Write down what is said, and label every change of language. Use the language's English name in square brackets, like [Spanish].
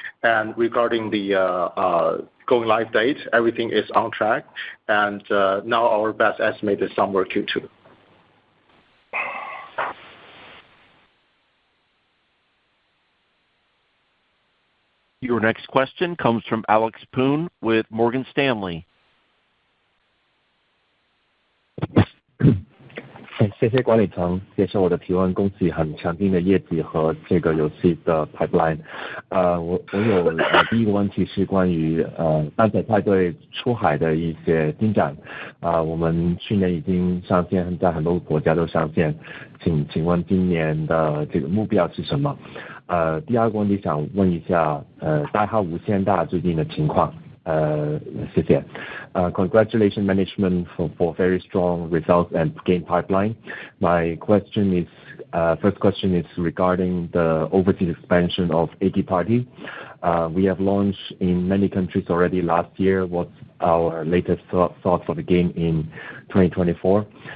[English] And regarding the going live date, everything is on track, and now our best estimate is somewhere Q2. Your next question comes from Alex Poon with Morgan Stanley. [Chinese] 谢谢管理层接受我的提问，恭喜很强劲的业绩和这个游戏的 pipeline。我有第一个问题是关于单彩派对出海的一些进展。我们去年已经上线，在很多国家都上线，请问今年的这个目标是什么？第二个问题想问一下代号无限大最近的情况。谢谢。 [English] Congratulations management for very strong results and game pipeline. My question is, first question is regarding the overseas expansion of 80 Party. We have launched in many countries already last year. What's our latest thought for the game in 2024?